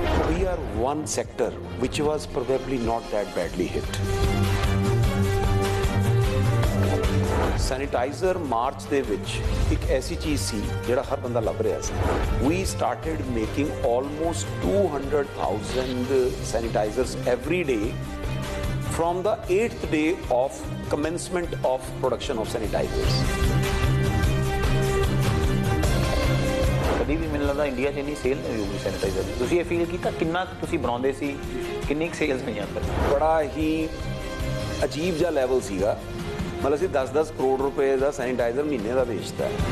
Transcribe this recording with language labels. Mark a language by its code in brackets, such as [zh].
[en] We are one sector which was probably not that badly hit. [pa] Sanitiser March ਦੇ ਵਿੱਚ ਇੱਕ ਐਸੀ ਚੀਜ਼ ਸੀ ਜਿਹੜਾ ਹਰ ਬੰਦਾ ਲੱਭ ਰਿਹਾ ਸੀ। [en] We started making almost 200,000 sanitizers every day from the 8th day of commencement of production of sanitizers. [pa] ਕਦੀ ਵੀ ਮੈਨੂੰ ਲੱਗਦਾ ਇੰਡੀਆ 'ਚ ਇੰਨੀ ਸੇਲ ਨਹੀਂ ਹੋਊਗੀ ਸੈਨੀਟਾਈਜ਼ਰ ਦੀ। ਤੁਸੀਂ ਇਹ ਫੀਲ ਕੀਤਾ ਕਿੰਨਾ ਕੁ ਤੁਸੀਂ ਬਣਾਉਂਦੇ ਸੀ, ਕਿੰਨੀ ਕੁ ਸੇਲਸ ਹੋਈਆਂ ਫਿਰ? ਬੜਾ ਹੀ ਅਜੀਬ ਜਿਹਾ ਲੈਵਲ ਸੀਗਾ। ਮਤਲਬ ਅਸੀਂ 10-10 ਕਰੋੜ ਰੁਪਏ ਦਾ ਸੈਨੀਟਾਈਜ਼ਰ ਮਹੀਨੇ ਦਾ ਵੇਚਦਾ।